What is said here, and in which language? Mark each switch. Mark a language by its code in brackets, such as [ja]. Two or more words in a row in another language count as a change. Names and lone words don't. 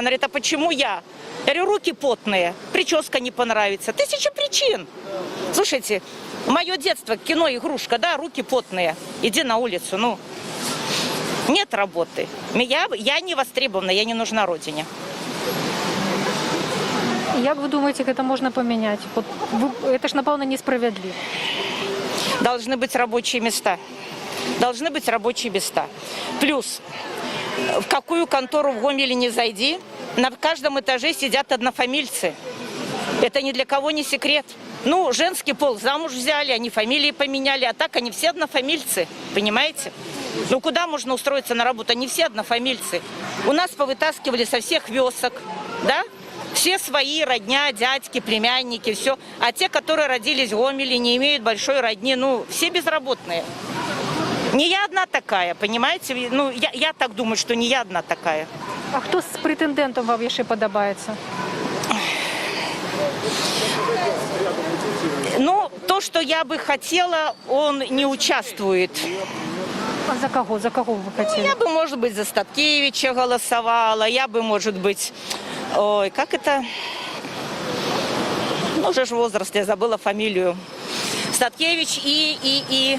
[ru] Она говорит, а почему я? Я говорю, руки потные, прическа не понравится. 1000 причин. Слушайте, мое детство, кино, игрушка, да, руки потные. Иди на улицу, ну. Нет работы. Я не востребована, я не нужна родине. [uk] Як ви думаєте, як це можна поміняти? Це ж, напевно, несправедливо. [ru] Должны быть рабочие места. Должны быть рабочие места. Плюс, в какую контору в Гомеле не зайди, на каждом этаже сидят однофамильцы. Это ни для кого не секрет. Ну, женский пол замуж взяли, они фамилии поменяли, а так они все однофамильцы, понимаете? Ну, куда можно устроиться на работу? Они все однофамильцы. У нас повытаскивали со всех вёсок, да? Все свои, родня, дядьки, племянники, все. А те, которые родились в Гомеле, не имеют большой родни, ну, все безработные. Не я одна такая, понимаете? Ну, я так думаю, что не я одна такая. [uk] А хто з претендентом вам ще подобається? [ru] Ну, то, что я бы хотела, он не участвует. А за кого? За кого вы хотели? Ну, я бы, может быть, за Статкевича голосовала, я бы, может быть... Ой, как это? Ну, уже ж возраст, я забыла фамилию. Статкевич и...